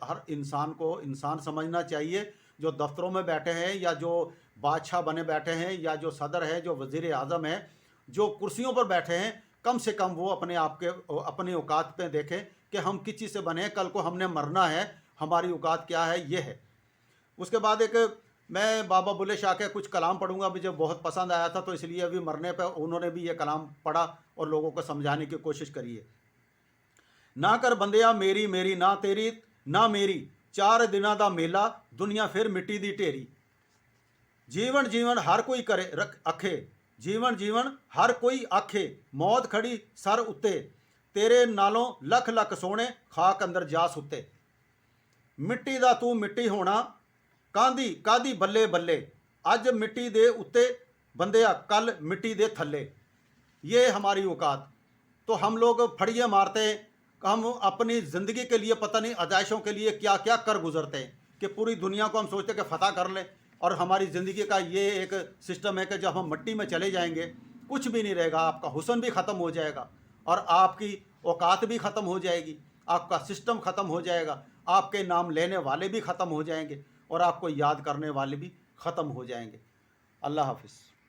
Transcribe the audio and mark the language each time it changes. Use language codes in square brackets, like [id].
[ur] ہر انسان کو انسان سمجھنا چاہیے. جو دفتروں میں بیٹھے ہیں، یا جو بادشاہ بنے بیٹھے ہیں، یا جو صدر ہے، جو وزیر اعظم ہے، جو کرسیوں پر بیٹھے ہیں، کم سے کم وہ اپنی اوقات پہ دیکھیں کہ ہم کس چیز سے بنے ہیں. کل کو ہم نے مرنا ہے، ہماری اوقات کیا ہے، یہ ہے. اس کے بعد میں بابا بلے شاہ کے کچھ کلام پڑھوں گا، مجھے بہت پسند آیا تھا، تو اس لیے ابھی مرنے پہ انہوں نے بھی یہ کلام پڑھا اور لوگوں کو سمجھانے کی کوشش کری ہے. [pa] نہ کر بندیا میری میری، نہ تیری نہ میری، 4 دناں دا میلہ، دنیا پھر مٹی دی ٹھیری. جیون ہر کوئی کرے اکھے، جیون ہر کوئی آکھے، موت کھڑی سر اتے، تیرے نالوں لکھ لکھ سونے، خاک اندر جا ستے. مٹی دا تو مٹی ہونا، کادی بلے بلے، اج مٹی دے اتے بندیا، کل مٹی دے تھلے. [ur] یہ ہماری اوقات. تو ہم لوگ پھڑیے مارتے ہیں، ہم اپنی زندگی کے لیے پتہ نہیں ازائشوں کے لیے کیا کیا کر گزرتے ہیں. کہ پوری دنیا کو ہم سوچتے کہ فتح کر لیں، اور ہماری زندگی کا یہ ایک سسٹم ہے کہ جب ہم مٹی میں چلے جائیں گے کچھ بھی نہیں رہے گا، آپ کا حسن بھی ختم ہو جائے گا، اور آپ کی اوقات بھی ختم ہو جائے گی، آپ کا سسٹم ختم ہو جائے گا، آپ کے نام لینے والے بھی ختم ہو جائیں گے، اور آپ کو یاد کرنے والے بھی ختم ہو جائیں گے۔ اللہ حافظ۔